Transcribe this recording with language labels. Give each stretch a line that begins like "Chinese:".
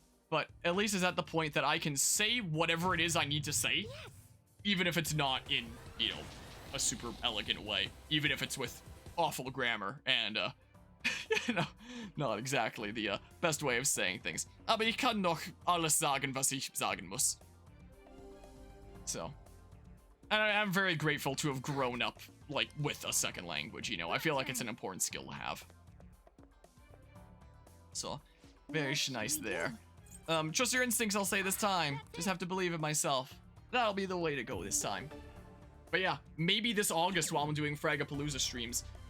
English: But at least it's at the point that I can say whatever it is I need to say. Even if it's not in, you know, a super elegant way. Even if it's with awful grammar and, you know, not exactly the best way of saying things.
German: Aber ich kann noch alles sagen, was ich sagen muss.
English: So. And I'm very grateful to have grown up, like, with a second language, you know. I feel like it's an important skill to have. So, very nice there. Trust your instincts, I'll say this time. Just have to believe in myself. That'll be the way to go this time. But yeah, maybe this August while I'm doing Fragapalooza streams.